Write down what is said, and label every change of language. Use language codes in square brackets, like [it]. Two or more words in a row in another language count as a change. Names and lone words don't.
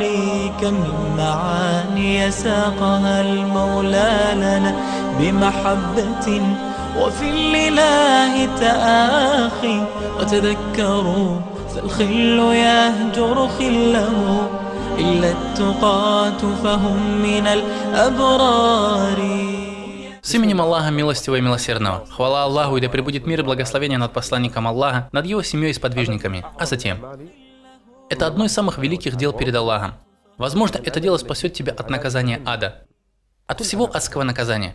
[ar] كم من معاني ساقها المولى لنا بمحبة وفي الإله تآخي، وتذكروا فالخل يهجر خله، إلا التقاة فهم من الأبرار. [ru] С именем Аллаха Милостивого и Милосердного. Хвала Аллаху, и да пребудет мир и благословение над посланником Аллаха, над его семьей и сподвижниками. А затем, это одно из самых великих дел перед Аллахом. Возможно, это дело спасет тебя от наказания ада. От всего адского наказания.